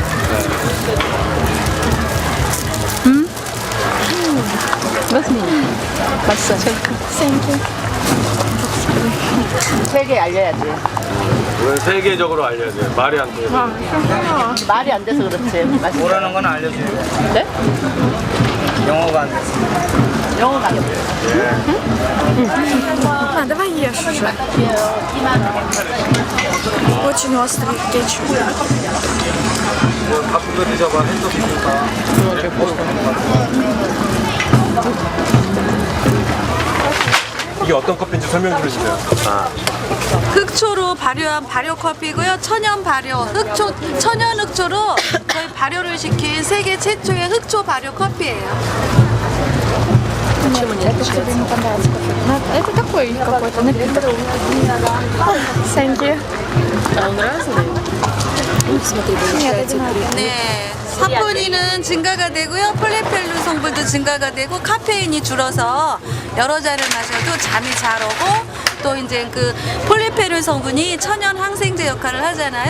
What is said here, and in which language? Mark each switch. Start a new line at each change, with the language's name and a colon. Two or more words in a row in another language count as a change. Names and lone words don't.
Korean: 맛있어. 땡큐. 세개 알려야지. 왜 세계적으로 알려야 돼요? 말이 안 돼요. 말이 안 돼서 그렇지. 맛있어. 뭐라는 건 알려줘요. 네? 영어가 안 돼서. 영어가 안 돼.
Russian: Давай ешь уже. Очень острый кетчуп.
Korean: 바쁘게 드셔봐. 핸드폰이니까. 이게 어떤 커피인지 설명 좀 해주세요. 흑초로 발효한 발효 커피고요. 천연 발효, 천연 흑초로 저희 발효를 시킨 세계 최초의 흑초 발효 커피예요.
Russian: Это такой какой-то напиток.
English: Thank you.
Korean: 네, 사포닌은 증가가 되고요. 폴리페놀 성분도 증가가 되고 카페인이 줄어서 여러 잔을 마셔도 잠이 잘 오고 또 이제 그 폴리페놀 성분이 천연 항생제 역할을 하잖아요.